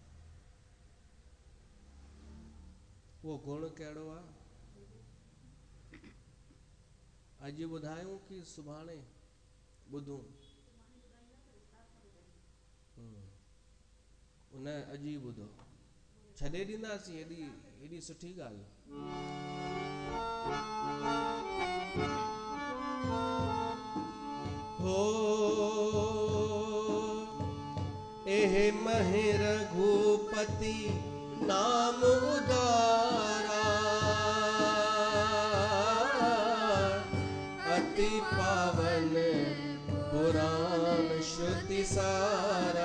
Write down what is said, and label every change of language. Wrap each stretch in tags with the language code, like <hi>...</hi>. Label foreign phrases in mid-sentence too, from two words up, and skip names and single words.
<sd>उहो गुण कहिड़ो आहे? अॼु ॿुधायूं कि सुभाणे ॿुधूं? उन अॼु ई ॿुधो, छॾे ॾींदासीं हेॾी सुठी ॻाल्हि।</sd> <awa>हो एह महि रघुपति नाम उदारा, अति पावन पुराण श्रुति सारा।</awa>